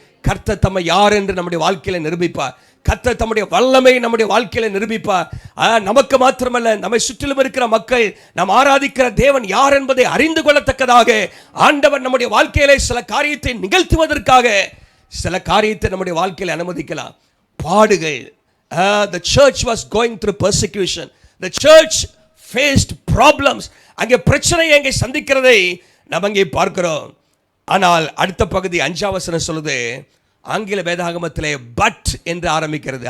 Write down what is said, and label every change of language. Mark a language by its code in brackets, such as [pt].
[ta] கர்த்தர் தம்மை யார் என்று நம்முடைய வாழ்க்கையில நிரூபிப்பார். கர்த்தர் தம்முடைய வல்லமை நம்முடைய வாழ்க்கையில நிரூபிப்பார். நமக்கு மாத்திரமல்ல, நம்மை சுற்றிலும் இருக்கிற மக்கள் நாம் ஆராதிக்கிற தேவன் யார் என்பதை அறிந்து கொள்ளத்தக்கதாக ஆண்டவர் நம்முடைய வாழ்க்கையில சில காரியத்தை நிகழ்த்துவதற்காக சில காரியத்தை நம்முடைய வாழ்க்கையில அனுமதிக்கலாம். பாடுகள். [en] The church was going through persecution. The church faced problems. [ta] அங்கே பிரச்சனையை அங்கே சந்திக்கிறதை நாம் அங்கே பார்க்கிறோம். ஆனால் அடுத்த பகுதி 5ஆம் வசனம் சொல்லுது, ஆங்கில வேதாகமத்திலே பட் என்று ஆரம்பிக்கிறது.